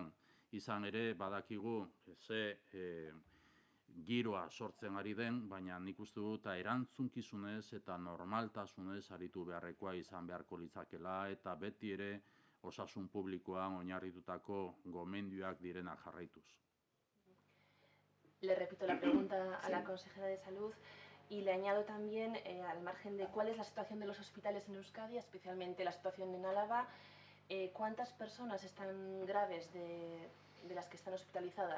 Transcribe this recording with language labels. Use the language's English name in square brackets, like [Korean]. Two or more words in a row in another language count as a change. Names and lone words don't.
[Basque] Izan ere badakigu ze giroa sortzen ari den, baina nik uste dut erantzunkizunez eta normaltasunez aritu beharrekoa izan beharko litzakela eta beti ere osasun publikoan oinarritutako gomendioak direnak jarraituz. [Spanish] Le repito la pregunta a la consejera de Salud y le añado también, al margen de cuál es la situación de los hospitales en Euskadi, especialmente la situación en Álava, ¿cuántas personas están graves de las que están hospitalizadas?